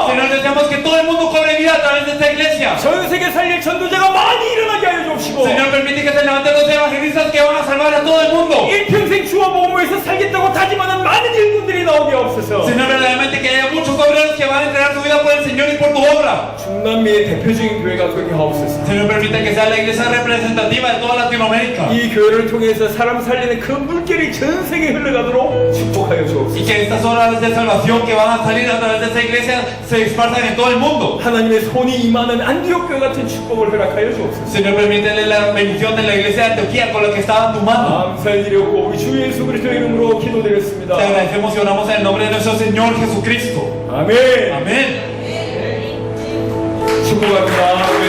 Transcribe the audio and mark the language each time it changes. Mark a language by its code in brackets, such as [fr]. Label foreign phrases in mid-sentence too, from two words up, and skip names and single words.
[es] Señor, deseamos que todo el mundo cobre vida a través de esta iglesia. [ko] 전 세계 살릴 전도자가 많이 일어나게 하여 주옵시고 [es] Señor, permite que se levanten los evangelistas que van a salvar a todo el mundo. [ko] 일평생 주와 복음에서 살겠다고 다짐하는 많은 일꾼들이 나오게 하옵소서. [es] Señor, verdaderamente que haya muchos obreros que van a entregar su vida por el Señor y por tu obra. [ko] 중남미의 대표적인 교회가 되게 하옵소서. [es] Señor, permite que sea la iglesia representativa de toda Latinoamérica. [ko] 이 교회를 통해서 사람 살리는 그 물결이 전 세계에 흘러가도록 축복하여 주옵소서. [es] Y que estas obras de salvación que van a salir a través de esta iglesia se disparsan en todo el mundo. [ko] 하나님의 손이 임하는 안디옥 교회 같은 축복을 허락하여 주옵소서. [es] Señor, permítele la bendición de la iglesia de Antioquía con lo que estaba en tu mano. [ko] 감사드리고 우리 주 예수 그리스도의 이름으로 기도드렸습니다. [es] Te agradecemos y oramos en el nombre de nuestro Señor Jesucristo. [ko] 아멘. [es] Amén. [ko] 축복합니다.